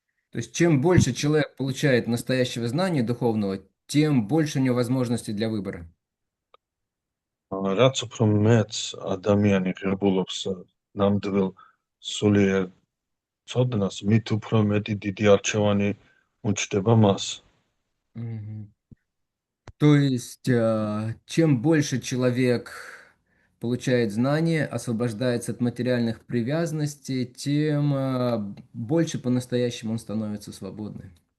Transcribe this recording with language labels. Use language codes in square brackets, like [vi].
[ru] То есть, чем больше человек получает настоящего знания духовного, тем больше у него возможностей для выбора. [ka] რაც უფრო მეც ადამიანი ღირებულობს ნამდვილ სულიერ ცოდნას, მით უფრო მეტი დიდი არჩევანი უჩნდება მას. Мгм. [ru] То есть, чем больше человек получает знания, освобождается от материальных привязанностей, тем больше по-настоящему он становится свободным.